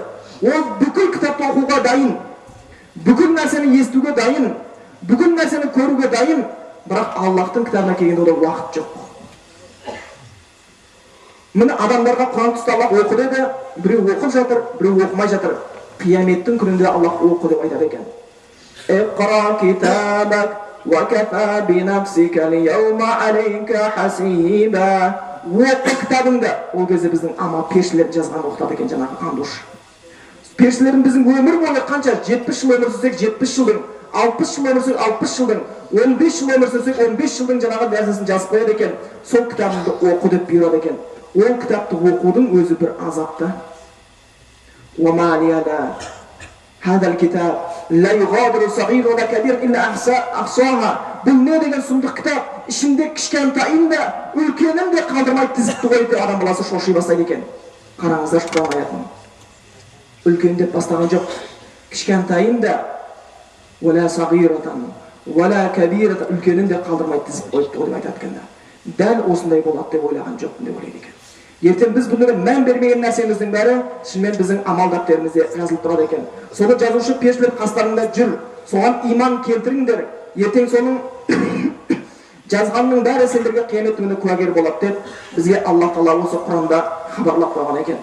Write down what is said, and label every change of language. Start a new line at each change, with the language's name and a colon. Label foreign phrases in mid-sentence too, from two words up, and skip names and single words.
Kazakh: Ол бүкіл кітапты оқуға дайын, бүкіл нәрсені естуге дайын, бүкіл нәрсені көруге дайын, бірақ Аллахтың кітабына келгенде ода уақыт жоқ. Міне адамдарға Құран түсті, Аллах оқы деді, біреу оқып жатыр, біреу оқымай жатыр. Қияметтің күнінде Аллах оқы деп айтады екен.
Arabic: اقرأ كتابك وكفى بنفسك اليوم عليك حسيبا.
Kazakh: Оқы кітабыңды. Ол кезде біздің амал періштелер жазған оқытады екен жаңағы андуш. Періштелердің біздің өмір бойы қанша? 70 жыл өмір сүрсек 70 жылдың, 60 жыл өмір сүрсек 60 жылдың, 15 жыл өмір сүрсек 15 жылдың жаңағы нәрсесін жазып қояды екен. Сол кітабыңды оқы деп бұйырады екен. Ол кітапты оқудың өзі бір азапты.
Arabic: وما لي هذا الكتاب لا يغادر صغير ولا كبير إلا أحصاها.
Kazakh: Бұл не деген сұмдық кітап, ішінде кішкентайын да үлкенін де қалдырмай тізіпті ғой деп адам баласы шоши бастайды екен. Қараңыздар Құран аятын. Үлкен деп бастаған жоқ, кішкентайын да
Arabic: ولا صغيرة ولا كبيرة,
Kazakh: үлкенін де қалдырмай тізіп қойыпты ғой деп айтады екен. Дәл осындай болады деп ойлаған жоқпын деп ойлайды екен. Ертең біз бұныңа мән бермеген нәрсеміздің бәрі шынымен біздің амал дәптерімізде жазылып тұрады екен. Соны жазушы періштелер қастарында жүр, соған иман келтіріңдер. Ертең соның жазғанның бәрі сендерге қиямет күнінде куәгер болады деп бізге Алла Тағала осы Құранда хабарлап қойған екен.